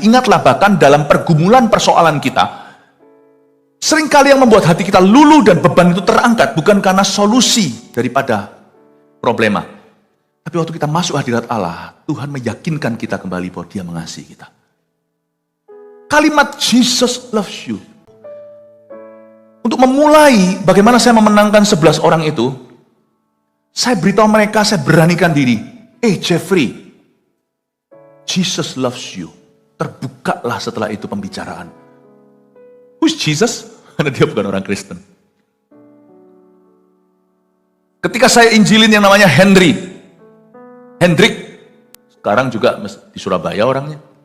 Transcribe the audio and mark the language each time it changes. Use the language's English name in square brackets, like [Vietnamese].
[Indonesian] Ingatlah bahkan dalam pergumulan persoalan kita, seringkali yang membuat hati kita luluh dan beban itu terangkat bukan karena solusi daripada problema. Tapi waktu kita masuk hadirat Allah, Tuhan meyakinkan kita kembali bahwa Dia mengasihi kita. Kalimat [English] Jesus loves you. [Indonesian] Untuk memulai bagaimana saya memenangkan 11 orang itu, saya beritahu mereka, saya beranikan diri. [English] Jeffrey, Jesus loves you. [Indonesian] Terbukalah setelah itu pembicaraan. [English] Who's Jesus? [Indonesian] Karena dia bukan orang Kristen. Ketika saya injilin yang namanya Hendrik, sekarang juga di Surabaya orangnya.